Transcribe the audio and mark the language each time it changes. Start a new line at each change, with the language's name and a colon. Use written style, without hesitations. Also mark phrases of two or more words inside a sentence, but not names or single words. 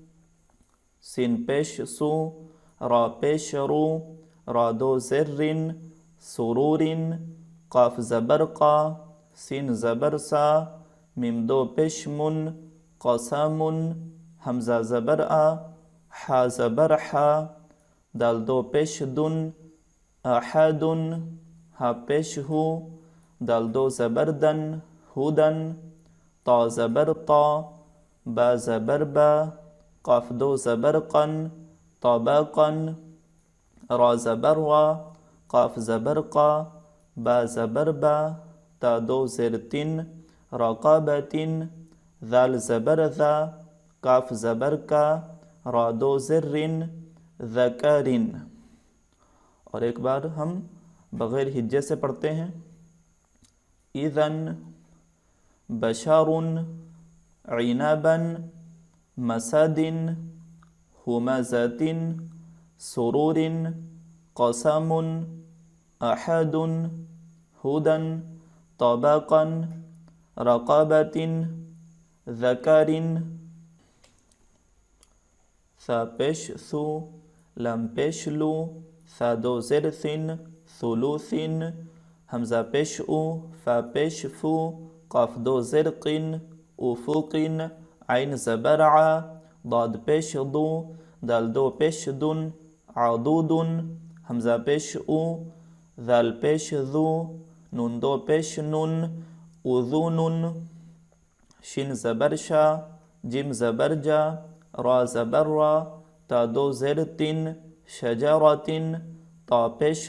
Urdu: سین پیش سُو، را پیش رُو، را دو زیرِن، سُرُورِن، قاف زبر قَا، سین زبر سَا، میم دو پیش مُن، قَسَمُن، ہمزہ زبر آ، ہا زبر ہا، دال دو پیش دُن، اَحَدُن, ہا پیش ہُو، دال دو زبر دَن، ہُدَن، تا زبر تا، با زبر با، قاف دو زبر قَن، طَبَقَن، را زبر وا، قاف زبر قا، با زبر با، تا دو زیر تِن، رَقَبَتِن، ذال زبر ذا، کاف زبر کا، را دو زِرِّن، ذَکَرِن. اور ایک بار ہم بغیر ہجے سے پڑھتے ہیں,
Arabic: إذنٌ، بشارٌ، عِنبًا، مَسدٍ، هُمزةٍ، سرورٍ، قسمٌ، أحدٌ، هدًى، طبقًا، رقبةٍ، ذكرٍ.
Urdu: ثا پیش ثُو، لام پیش لُو، ثا دو زیر ثِن، ثُلُثِن، ہمزہ پیش اُ، فا پیش فُو، قاف دو زیر قِن، اُفُقِن, عین زبر عا، ضاد پیش ضُو، دال دو پیش دُن، عَضُودُن، ہمزہ پیش اُ، ذال پیش ذُو، نون دو پیش نُن، اُذُنُن، شین زبر شا، جیم زبر جا، را زبر را، تا دو زیر تِن، شَجَرَتِن، تا پیش